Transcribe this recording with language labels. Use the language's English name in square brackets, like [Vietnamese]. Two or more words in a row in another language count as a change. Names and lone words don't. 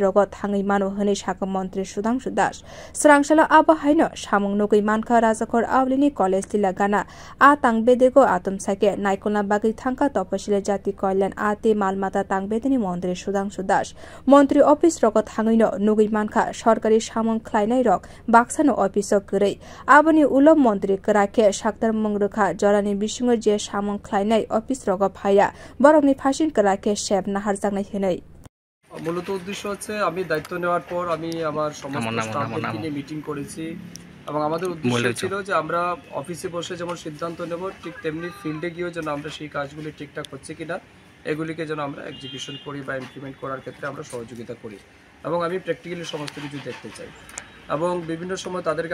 [Kok Borok] rogo thangwi mano hune saka montri Sudhangshu Swrang salo abo haino samwng nugwi mankha rajakhor aguli college tila gana tangbedeko atomsa ke naikolna bagwi thangkha Tapashili jati kalyan te malmata tangbedek ni montri Sudhangshu montri office roko thangwino nugwi mankha sarkari samwng khwlainai rok baksha no office o krei aboni ulo montri krake saktar mongrokha jora ni bisingo je samwng khwlainai office rogo phaiya borok ni phasin krake sep nahar jangnai hinai [Bangla] মূলত উদ্দেশ্য হচ্ছে আমি দায়িত্ব নেওয়ার পর আমি আমার সমস্ত স্টাফদেরকে নিয়ে মিটিং করেছি এবং আমাদের উদ্দেশ্য ছিল যে আমরা অফিসে বসে যেমন সিদ্ধান্ত নেব ঠিক তেমনি ফিল্ডে গিয়েও যেন আমরা সেই কাজগুলি ঠিকঠাক হচ্ছে কিনা এগুলিকে যেন আমরা এক্সিকিউশন করি বা ইমপ্লিমেন্ট করার ক্ষেত্রে আমরা সহযোগিতা করি এবং আমি প্র্যাকটিক্যালি সমস্ত কিছু দেখতে চাই এবং বিভিন্ন সময় তাদেরকে